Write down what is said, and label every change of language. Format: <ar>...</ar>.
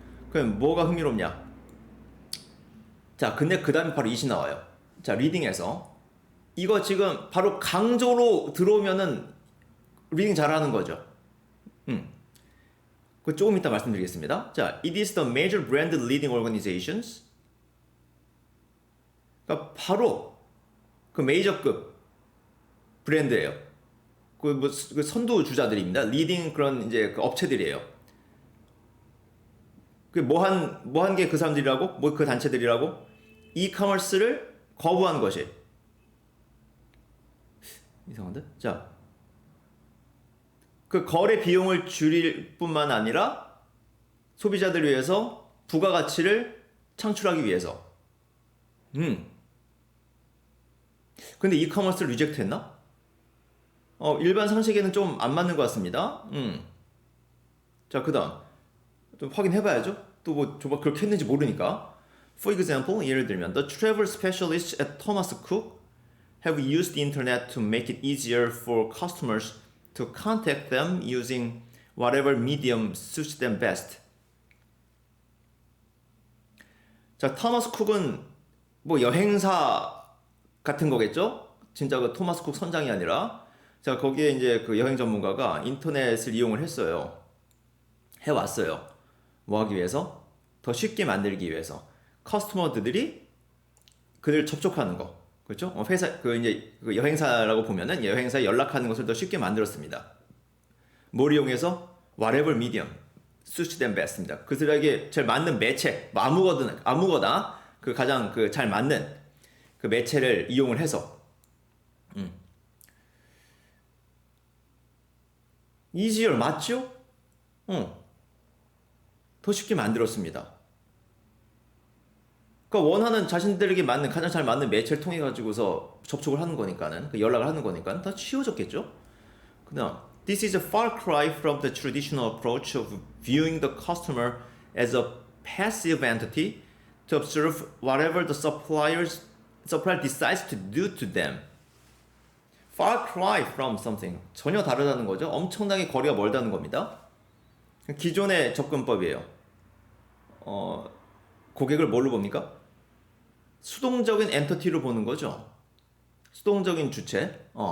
<ko>그럼 뭐가 흥미롭냐? 자, 근데 그 다음에 바로 이시 나와요. 자, 리딩에서 이거 지금 바로 강조로 들어오면은 리딩 잘하는 거죠. 그 조금 이따 말씀드리겠습니다.</ko> <en>자, it is the major brand leading organizations.</en> <ko>그러니까 바로 그 메이저급 브랜드예요. 그 선두 주자들입니다. 리딩 그런 이제 그 업체들이에요. 그 뭐한 게 그 사람들이라고? 뭐 그 단체들이라고? 이커머스를 거부한 것이. 이상한데? 자, 그 거래 비용을 줄일 뿐만 아니라 소비자들을 위해서 부가가치를 창출하기 위해서. 근데 이커머스를 리젝트 했나? 일반 상식에는 좀 안 맞는 것 같습니다. 자, 그 다음. 좀 확인해봐야죠. 또 뭐, 정말 그렇게 했는지 모르니까.</ko> <en>For example,</en> <ko>예를 들면,</ko> <en>the travel specialists at Thomas Cook have used the internet to make it easier for customers to contact them using whatever medium suits them best.</en> <ko>자, 토마스 쿡은 뭐 여행사 같은 거겠죠? 진짜 그 토마스 쿡 선장이 아니라. 자, 거기에 이제 그 여행 전문가가 인터넷을 이용을 했어요. 해왔어요. 뭐 하기 위해서? 더 쉽게 만들기 위해서. 커스터머들이 그들 접촉하는 거. 그렇죠? 회사, 이제 그 여행사라고 보면은 여행사에 연락하는 것을 더 쉽게 만들었습니다. 뭘 이용해서?</ko> <en>Whatever medium suits them best입니다.</en> <ko>그들에게 제일 맞는 매체, 뭐 아무거나 그 가장 그 잘 맞는 그 매체를 이용을 해서. easier 맞죠? 더 쉽게 만들었습니다. 그러니까 원하는 자신들에게 맞는 가장 잘 맞는 매체를 통해 가지고서 접촉을 하는 거니까는 그 연락을 하는 거니까는 더 쉬워졌겠죠.</ko> <en>그다음 this is a far cry from the traditional approach of viewing the customer as a passive entity to observe whatever the supplier decides to do to them. far cry from something</en> <ko>전혀 다르다는 거죠. 엄청나게 거리가 멀다는 겁니다. 기존의 접근법이에요. 고객을 뭘로 봅니까? 수동적인 엔터티로 보는 거죠. 수동적인 주체.</ko>